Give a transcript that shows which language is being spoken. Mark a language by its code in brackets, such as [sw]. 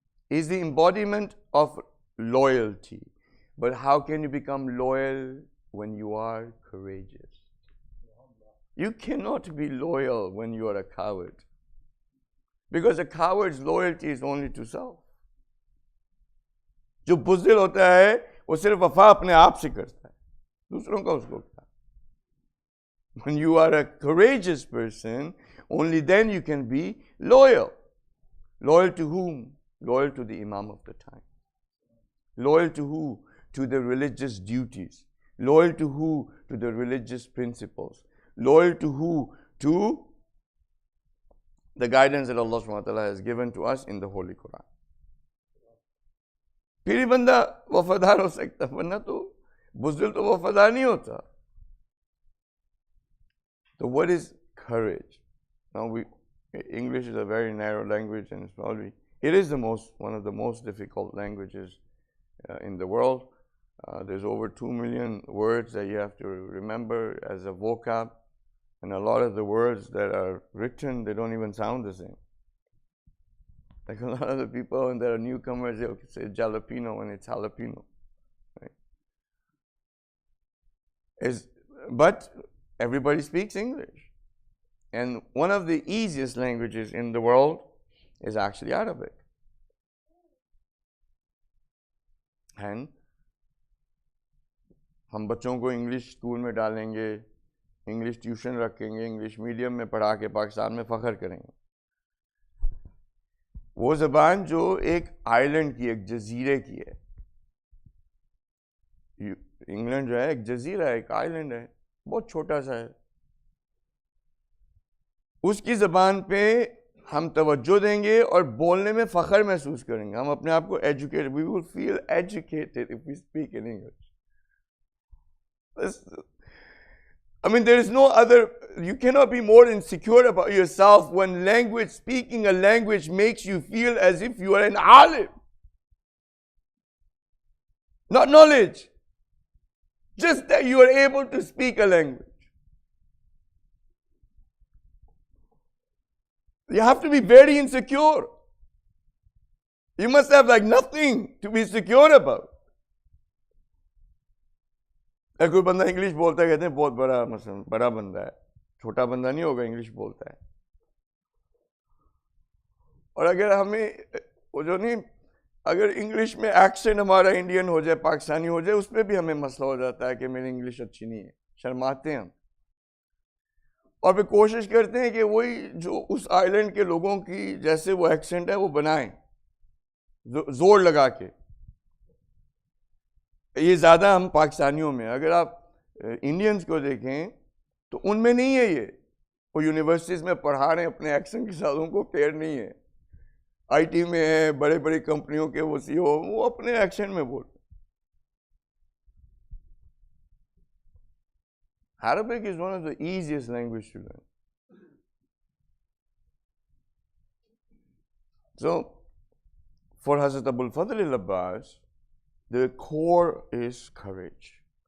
[en] Is the embodiment of loyalty. But how can you become loyal when you are courageous? You cannot be loyal when you are a coward, because a coward's loyalty is only to self. [hi] जो बुज़दिल होता है वो सिर्फ वफा अपने आप से करता है, दूसरों का उसको क्या. [en] When you are a courageous person, only then you can be loyal. Loyal to whom? Loyal to the Imam of the time. Loyal to who? To the religious duties. Loyal to who? To the religious principles. Loyal to who? To the guidance that Allah subhanahu wa ta'ala has given to us in the Holy Quran. [hi] फिर ही बंदा वफादार हो सकता, वरना तो बुज़दिल तो वफादार नहीं होता. [en] So what is courage? Now English is a very narrow language, and it is one of the most difficult languages in the world. There's over 2 million words that you have to remember as a vocab, and a lot of the words that are written, they don't even sound the same. Like a lot of the people, and there are newcomers, they'll say jalapeno and it's jalapeno. Right? But everybody speaks English. And one of the easiest languages in the world is actually Arabic. [hi] And हम बच्चों को English school में डालेंगे, English tuition रखेंगे, English medium में पढ़ा के पाकिस्तान में फ़ख्र करेंगे. वो ज़बान जो एक आइलैंड की, एक जजीरे की है. इंग्लैंड जो है एक जजीरा है, एक आइलैंड है, बहुत छोटा सा है. उसकी ज़बान पे हम तवज्जो देंगे और बोलने में फ़ख्र महसूस करेंगे. हम अपने आप को [en] Educated, we will feel educated if we speak in English. I mean, there is no other, you cannot be more insecure about yourself when speaking a language makes you feel as if you are an alim. Not knowledge, just that you are able to speak a language. You have to be very insecure. You must have like nothing to be secure about. [hi] अगर कोई बंदा English बोलता है, कहते हैं बहुत बड़ा बंदा है. छोटा बंदा नहीं होगा, इंग्लिश बोलता है. और अगर हमें वो जो नहीं, अगर इंग्लिश में एक्सेंट हमारा इंडियन हो जाए, पाकिस्तानी हो जाए, उस पर भी हमें मसला हो जाता है कि मेरी इंग्लिश अच्छी नहीं है. शर्माते हैं हम, और फिर कोशिश करते हैं कि वही जो उस आइलैंड के लोगों की जैसे वो एक्सेंट है वो बनाएं, जोर लगा के. ये ज़्यादा हम पाकिस्तानियों में, अगर आप इंडियंस को देखें तो उनमें नहीं है ये. वो यूनिवर्सिटीज़ में पढ़ा रहे हैं अपने एक्सेंट के साथ, उनको केयर नहीं है. आईटी में है, बड़े बड़ी कंपनियों के वो सीईओ, वो अपने एक्सेंट में बोलते हैं. [en] Arabic is one of the easiest languages to learn. So, for Hazrat Abul Fadl al-Abbas, the core is courage.